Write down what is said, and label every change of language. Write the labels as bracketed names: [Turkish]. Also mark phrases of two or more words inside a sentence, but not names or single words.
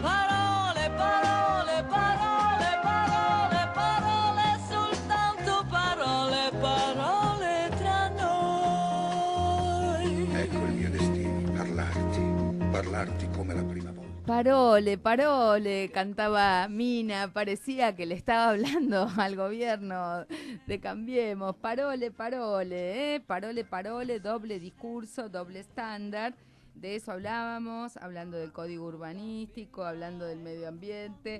[Italian] Parole, parole, parole, parole, parole, soltanto parole, parole tra noi. Ecco il mio destino, parlarti come la prima volta. Parole, parole, [Spanish] cantaba Mina, parecía que le estaba hablando al gobierno de Cambiemos. [Italian] Parole, parole, parole, parole, [Spanish] doble discurso, doble estándar. De eso hablábamos, hablando del código urbanístico, hablando del medio ambiente.